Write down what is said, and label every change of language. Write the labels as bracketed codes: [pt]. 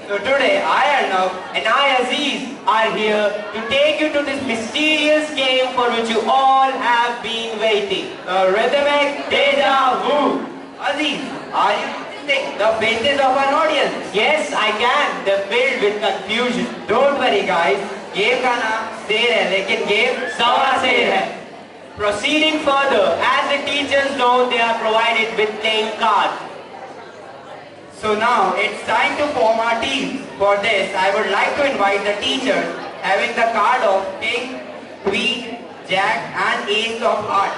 [en] So today, I, Arnav, and I, Aziz, are here to take you to this mysterious game for which you all have been waiting. The rhythmic Deja Vu. Aziz, are you noticing the faces of our audience? Yes, I can. They're filled with confusion. Don't worry, guys. [hi] Game का नाम शेर है, लेकिन game सवा शेर है. [en] Proceeding further, as the teachers know, they are provided with playing cards. So now it's time to form our teams. For this, I would like to invite the teachers having the card of King, Queen, Jack and Ace of Heart.